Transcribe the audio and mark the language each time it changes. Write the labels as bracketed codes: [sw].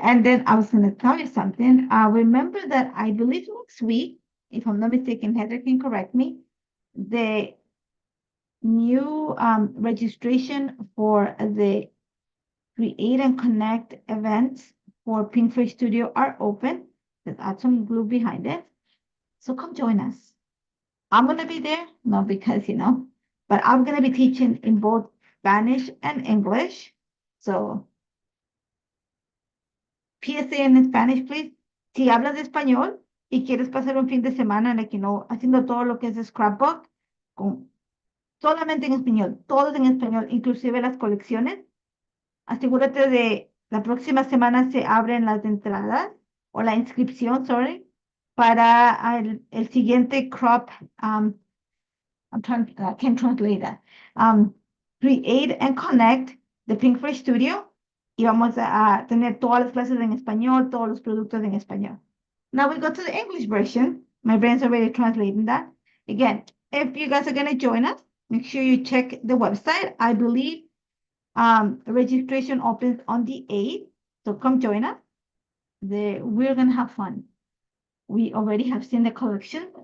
[en] And then I was gonna tell you something. Remember that I believe next week, if I'm not mistaken, Heather can correct me, the new registration for the Create and Connect events for Pinkfish Studio are open. Let's add some glue behind it. So come join us. I'm going to be there, not because, but I'm going to be teaching in both Spanish and English. So, PSA en Spanish, please. [es] Si hablas de español y quieres pasar un fin de semana, haciendo todo lo que es scrapbook, solamente en español, todos en español, inclusive las colecciones, asegúrate de la próxima semana se abren las entradas o la inscripción, sorry, para el siguiente crop. [en] I can't translate that. Create and Connect the Pinkfish Studio. [es] Y vamos a tener todas las clases en español, todos los productos en español. [en] Now we go to the English version. My brain's already translating that. Again, if you guys are going to join us, make sure you check the website. I believe registration opens on the 8th. So come join us. We're going to have fun. We already have seen the collection.